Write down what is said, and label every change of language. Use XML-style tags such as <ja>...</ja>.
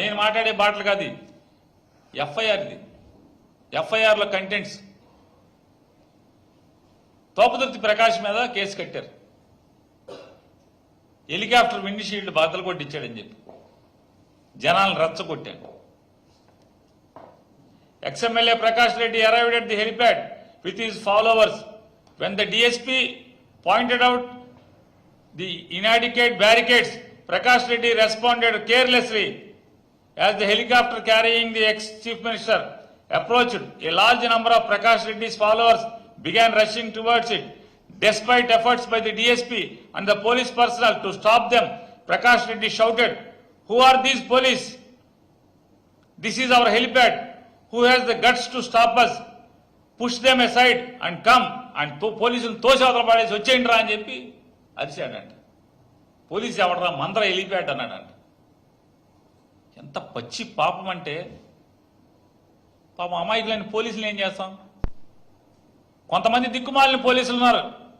<te>నేను మాట్లాడే బాటలు కాదు, ఎఫ్ఐఆర్. ఇది ఎఫ్ఐఆర్లో కంటెంట్స్. తోపదుర్తి ప్రకాష్ మీద కేసు కట్టారు, హెలికాప్టర్ విండ్ షీల్డ్ బాధలు కొట్టించాడని చెప్పి జనాలను రెచ్చగొట్టాడు.</te> <en>Ex-MLA Prakash Reddy arrived at the helipad with his followers. When the DSP pointed out the inadequate barricades, Prakash Reddy responded carelessly. As the helicopter carrying the ex-chief minister approached, a large number of Prakash Reddy's followers began rushing towards it. Despite efforts by the DSP and the police personnel to stop them, Prakash Reddy shouted, "Who are these police? This is our helipad. Who has the guts to stop us? Push them aside and come."</en> <te>And పోలీసులు తోసేవతల పడేసి వచ్చేయండి రా అని చెప్పి అరిచాడంట. Police ఎవడరా, మందర helipad అన్నాడంట. ఎంత పచ్చి పాపం అంటే, పాపం అమాయకులైన పోలీసులు ఏం చేస్తాం? కొంతమంది దిక్కుమాలిన పోలీసులు ఉన్నారు,</te>